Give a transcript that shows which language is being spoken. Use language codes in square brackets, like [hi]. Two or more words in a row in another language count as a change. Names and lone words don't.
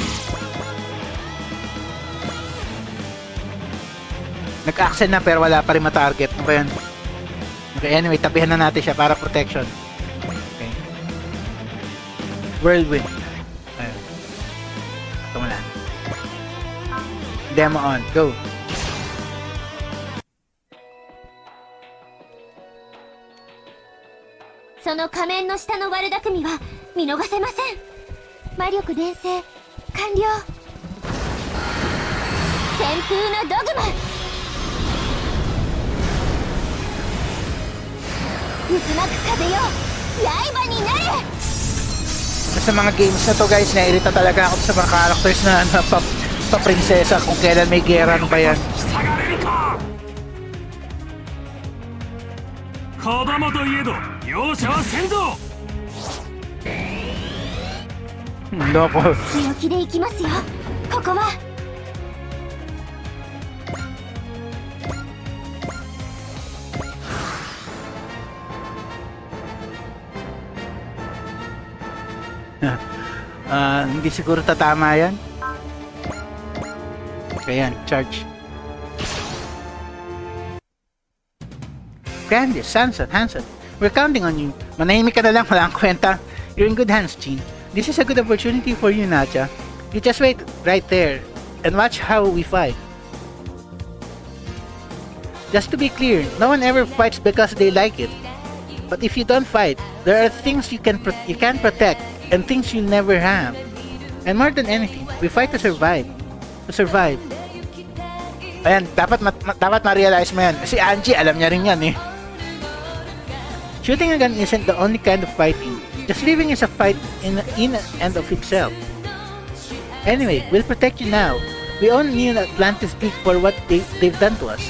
[tl] Nag-Axel na pero wala pa rin matarget. Ano ba yun? [en] Okay, anyway, [tl] tabihan na natin siya para protection. [en] Okay. Whirlwind. Ayun. [tl] Ito mo na. [en] Demo on. Go. [ja] その仮面の下の悪巧みは見逃せません。魔力伝承完了。旋風のドグマ。渦巻く風よ、刃になれ。 [tl] Sa mga games na to guys, nairita talaga ako sa mga characters na pa prinsesa kung kailan may gera, ano ba yan? Loko. [ja] 強気でいきますよ。ここは [tl] Hindi siguro tatama yan. Ayan, [en] charge. Grandis, Sanson, Hanson, we're counting on you. [tl] Manahimik ka na lang, wala kang kwenta. [en] You're in good hands, Jean. This is a good opportunity for you, Nadia. You just wait right there and watch how we fight. Just to be clear, no one ever fights because they like it. But if you don't fight, there are things you can't protect and things you never have. And more than anything, we fight to survive. To survive. [tl] Ayan, dapat ma-realize mo yan. Si Ange, alam niya rin yan eh. [en] Shooting a gun isn't the only kind of fighting. Just living is a fight in and of itself. Anyway, we'll protect you now. We own New Atlantis Geek for what they've done to us.